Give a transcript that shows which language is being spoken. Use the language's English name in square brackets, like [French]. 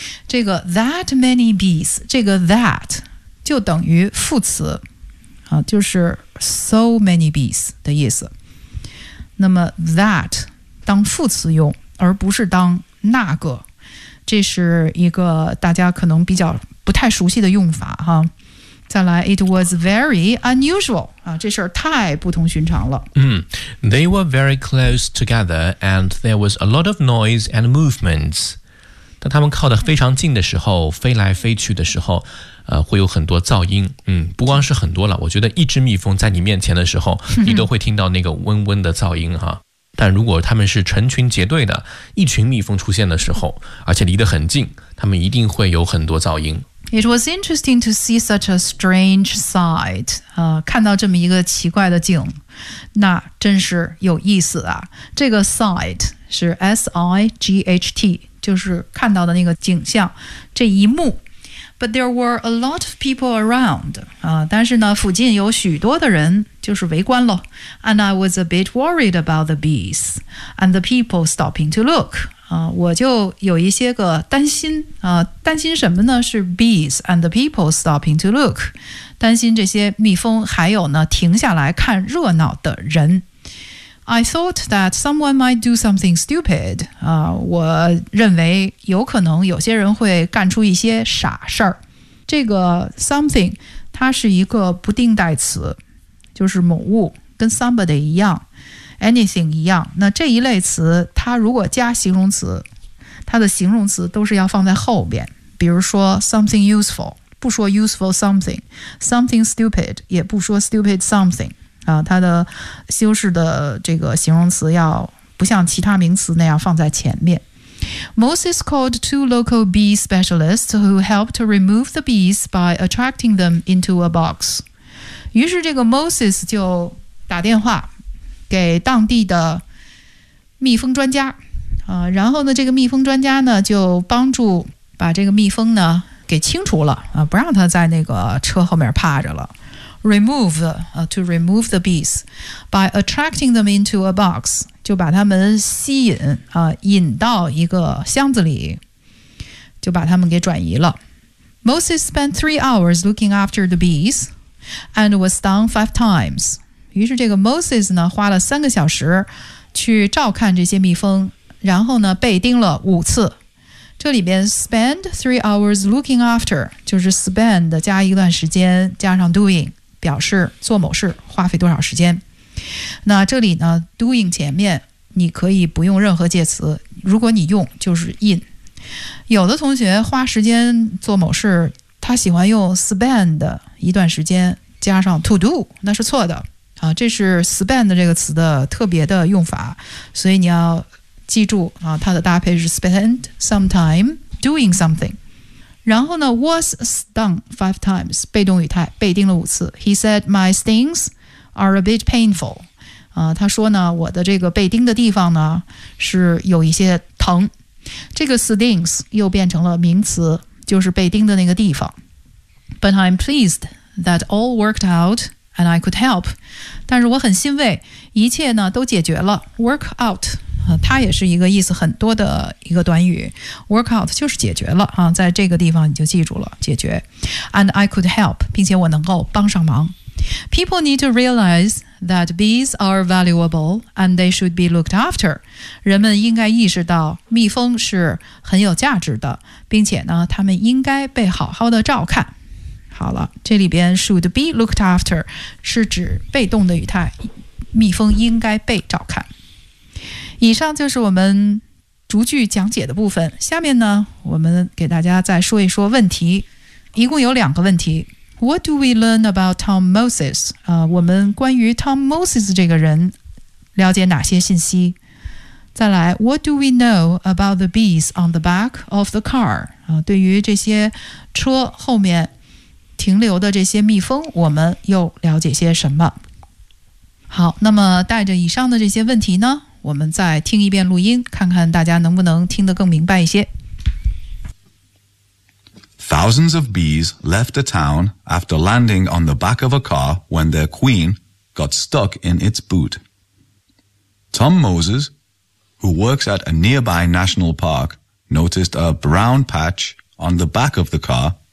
[Chinese] 这个 [English] that many bees, [Chinese] 这个 that,就等于副词，就是 [English] so many bees [Chinese] 的意思。那么 that 当副词用，而不是当那个，这是一个大家可能比较不太熟悉的用法哈。再来 ， [English] It was very unusual [Chinese] 啊，这事儿太不同寻常了。 [English] 嗯 ，They were very close together, and there was a lot of noise and movements. [Chinese] 当他们靠得非常近的时候，飞来飞去的时候，会有很多噪音。嗯，不光是很多了，我觉得一只蜜蜂在你面前的时候，你都会听到那个嗡嗡的噪音哈。但如果他们是成群结队的，一群蜜蜂出现的时候，而且离得很近，他们一定会有很多噪音。 [English] It was interesting to see such a strange sight. [Chinese] 看到这么一个奇怪的景，那真是有意思啊。这个 sight 是 S-I-G-H-T， 就是看到的那个景象，这一幕。 [English] But there were a lot of people around. [Chinese] 但是呢，附近有许多的人，就是围观了。 [English] And I was a bit worried about the bees and the people stopping to look. [Chinese] 我就有一些个担心，担心什么呢？是 [English] bees and the people stopping to look， [Chinese] 担心这些蜜蜂还有呢停下来看热闹的人。 [English] I thought that someone might do something stupid， [Chinese] 我认为有可能有些人会干出一些傻事儿。这个 something 它是一个不定代词，就是某物，跟 somebody 一样。 Anything 一样，那这一类词它如果加形容词，它的形容词都是要放在后边，比如说 [English] something useful， [Chinese] 不说 [English] useful something， something stupid [Chinese] 也不说 [English] stupid something， [Chinese] 它的修饰的这个形容词要不像其他名词那样放在前面。 [English] Moses called two local bee specialists who helped to remove the bees by attracting them into a box。 [Chinese] 于是这个 Moses 就打电话给当地的蜜蜂专家，然后呢，这个蜜蜂专家呢就帮助把这个蜜蜂呢给清除了，不让它在那个车后面趴着了。 Remove， [English] to remove the bees by attracting them into a box， [Chinese] 就把它们吸引，引到一个箱子里，就把它们给转移了。 [English] Moses spent 3 hours looking after the bees and was stung 5 times. [Chinese] 于是这个 Moses 呢花了3个小时去照看这些蜜蜂，然后呢被叮了5次。这里边 [English] spend 3 hours looking after [Chinese] 就是 spend 加一段时间加上 doing， 表示做某事花费多少时间。那这里呢 doing 前面你可以不用任何介词，如果你用就是 in。有的同学花时间做某事，他喜欢用 spend 一段时间加上 to do， 那是错的。这是 spend 这个词的特别的用法，所以你要记住，它的搭配是 [English] spend some time doing something。 [Chinese] 然后呢 [English] was stung 5 times [Chinese] 被动语态，被叮了5次。 [English] He said my stings are a bit painful， [Chinese] 他说呢我的这个被叮的地方呢是有一些疼。这个 stings 又变成了名词，就是被叮的那个地方。 [English] But I'm pleased that all worked outAnd I could help. [Chinese] 但是我很欣慰，一切呢都解决了。 Work out， 它也是一个意思很多的一个短语。 Work out 就是解决了，在这个地方你就记住了，解决。 [English] And I could help， [Chinese] 并且我能够帮上忙。 [English] People need to realize that bees are valuable and they should be looked after. [Chinese] 人们应该意识到蜜蜂是很有价值的，并且呢，他们应该被好好的照看。好了，这里边 [English] should be looked after [Chinese] 是指被动的语态，蜜蜂应该被照看。以上就是我们逐句讲解的部分，下面呢我们给大家再说一说问题，一共有2个问题。 [English] What do we learn about Tom Moses？ [Chinese] 我们关于 Tom Moses 这个人了解哪些信息？再来 [English] What do we know about the bees on the back of the car？ [Chinese] 对于这些车后面停留的这些蜜蜂，我们又了解些什么？好，那么带着以上的这些问题呢，我们再听一遍录音，看看大家能不能听得更明白一些。 [English] Thousands of bees left a town after landing on the back of a car when their queen got stuck in its boot. Tom Moses, who works at a nearby national park, noticed a brown patch on the back of the car.